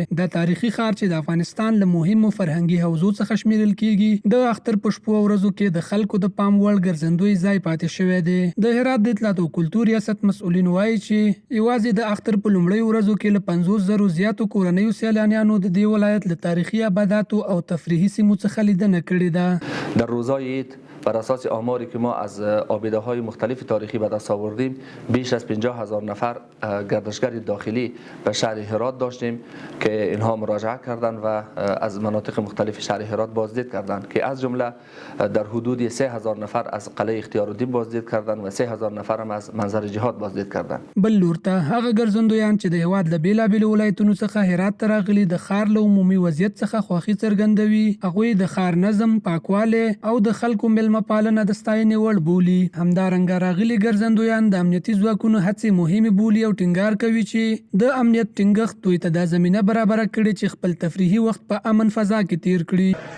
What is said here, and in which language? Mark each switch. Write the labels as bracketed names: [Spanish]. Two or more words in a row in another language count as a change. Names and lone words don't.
[Pashto] دا تاریخي ښار چې د افغانستان له مهمو فرهنګي حوزو څخه شمیرل کیږي د اختر په شپو او ورځو کې د خلکو د پام وړ ګرځندوی ځای پاتې شوی دی. د هرات د اطلاعات او کلتور ریاست مسؤلین وایي چې یوازې د اختر په لومړیو ورځو کې له 50,000 زیاتو کورنیو سیلانیانو د دې ولایت له تاریخي آباداتو او تفریحي سیمو څخه لیدنه کړې ده. [Persian] در روزهای عید بر اساس آماری که ما از آبیده های مختلف تاریخی به دست آوردیم بیش از 50,000 نفر گردشگر داخلی به شهر هرات داشتیم که اینها مراجعه کردند و از مناطق مختلف شهر هرات بازدید کردند که از جمله در حدود 3,000 نفر از قلعه اختیارالدین بازدید کردند و 3,000 نفر هم از منظر جهاد بازدید کردند. [Pashto] بل لور ته هغه ګرځندویان چې د هیواد له بیلابیلو ولایتونو څخه هرات ته راغلي د ښار له عمومي وضعیت څخه خوښي څرګندوي. هغوی د ښار نظم، پاکوالی او د خلکو میلمه پالنه د ستاینې وړ بولي. همدارنګه راغلي ګرځندویان د امنیتي ځواکونو هڅې مهمې بولي او ټینګار کوي چې د امنیت ټینګښت دوی ته دا زمینه برابره کړې چې خپل تفریحي وخت په امن فضا کې تیر کړي.